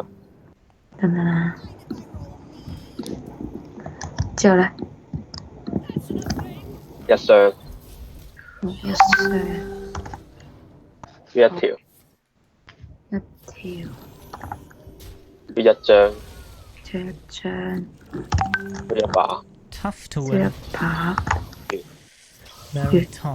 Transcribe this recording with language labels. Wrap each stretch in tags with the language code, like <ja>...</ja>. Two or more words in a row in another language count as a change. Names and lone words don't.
<yue>得唔得啦？之後咧，一箱，一箱，一條，一條，一張，一張，一把，</yue> <en>Tough to</en> <yue>一</yue> <en>win.</en> <yue>把，</yue> <en>Very tough.</en>